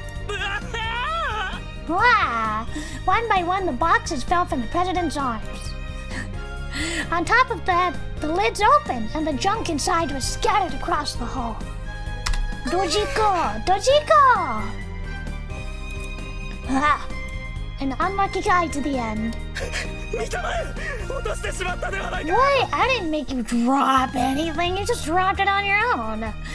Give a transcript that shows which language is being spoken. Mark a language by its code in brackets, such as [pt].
[en] Wow! One by one the boxes fell from the president's arms. On top of that, the lids opened and the junk inside was scattered across the hall. Dojiko! Dojiko! Ah, an unlucky guy to the end. [ja] 見たまえ落としてしまったではないか [en] What? I didn't make you drop anything. You just dropped it on your own.